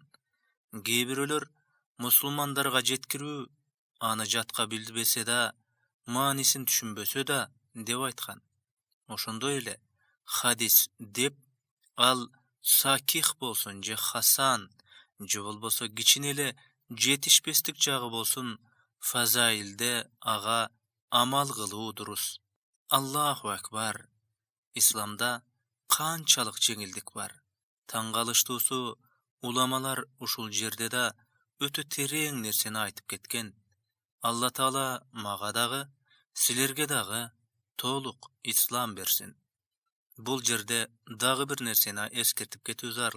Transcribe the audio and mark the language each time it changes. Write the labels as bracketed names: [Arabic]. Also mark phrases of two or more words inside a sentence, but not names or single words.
[Kyrgyz] Кээ бирөөлөр мусулмандарга жеткирүү, аны жатка билбесе да, маанисин түшүнбөсө да деп айткан. Ошондой эле хадис деп ал саких болсун же хасан же болбосо кичине эле жетишпестик жагы болsun, фазаилде ага амал кылуу дурус. [Arabic] Аллаху акбар. [Kyrgyz] İslamda kançalık жеңилдик бар. Таң калыштуусу, уламалар ушул жерде да өтө терең нерсени айтып кеткен. Алла Таала мага дагы, силерге дагы толук ислам берсин. Бул жерде дагы бир нерсени эскертип кетүү зарыл.